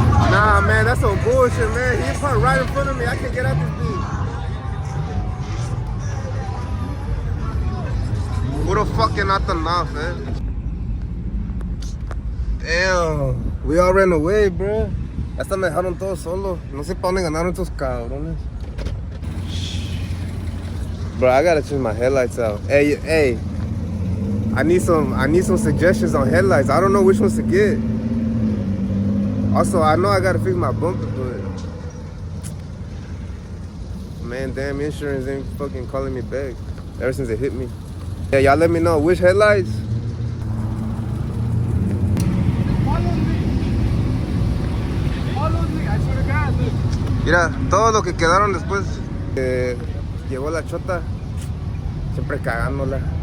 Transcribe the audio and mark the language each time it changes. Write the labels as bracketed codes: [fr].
[en] Nah, man, that's some bullshit, man. He parked right in front of me. I can't get out this beat. Puro fucking out mouth, man. Damn, we all ran away, bro. [es] Hasta me dejaron todos solo. No sé pa' dónde ganaron estos cabrones. [en] Bro, I gotta change my headlights out. Hey, I need some suggestions on headlights. I don't know which ones to get. Also, I know I gotta fix my bumper, but man, damn, insurance ain't fucking calling me back ever since it hit me. Yeah, y'all let me know which headlights. Follow me, I swear to God, look. [es] Mira, todo lo que quedaron después. Llegó la chota, siempre cagándola.